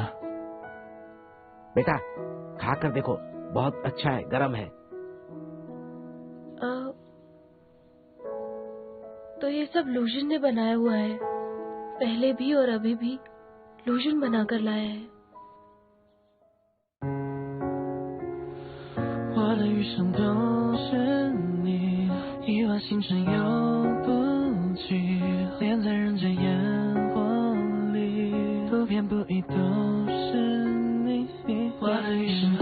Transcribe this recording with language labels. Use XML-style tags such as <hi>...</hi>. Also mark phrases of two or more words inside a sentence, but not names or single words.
<hi>बेटा, खा कर देखो, बहुत अच्छा है, गरम है। तो ये सब लूजन ने बनाया हुआ है। पहले भी और अभी भी लूजन बनाकर लाया है।</hi> <zh>我的余生都是你，亿万星辰游不尽，连在人间烟火里，不偏不倚都是你。我的余</zh>